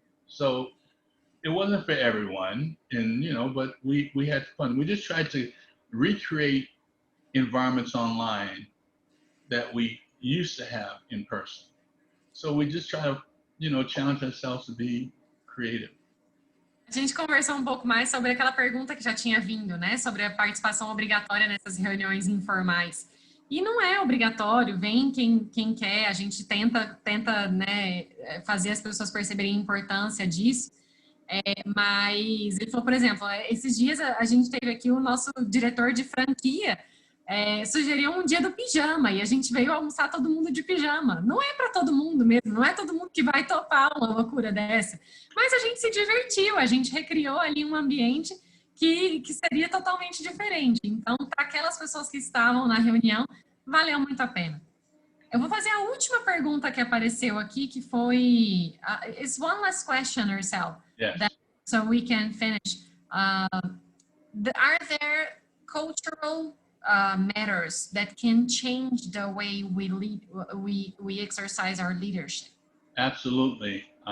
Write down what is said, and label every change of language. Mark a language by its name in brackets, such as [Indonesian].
[English] So it wasn't for everyone, and, you know, but we had fun. We just tried to recreate environments online that we used to have in person. So we just try to, you know, challenge ourselves to be creative. [Portuguese] A gente conversou um pouco mais sobre aquela pergunta que já tinha vindo, né? Sobre a participação obrigatória nessas reuniões informais. E não é obrigatório, vem quem quer, a gente tenta né, fazer as pessoas perceberem a importância disso. Mas ele falou, por exemplo, esses dias a gente teve aqui o nosso diretor de franquia, sugeriu um dia do pijama, e a gente veio almoçar todo mundo de pijama. Não é para todo mundo mesmo, não é todo mundo que vai topar uma loucura dessa. Mas a gente se divertiu, a gente recriou ali um ambiente que seria totalmente diferente. Então, para aquelas pessoas que estavam na reunião, valeu muito a pena. Eu vou fazer a última pergunta que apareceu aqui, que foi... [English] it's one last question, Orcel. Yes. So we can finish. Are there cultural matters that can change the way we lead, we exercise our leadership? Absolutely.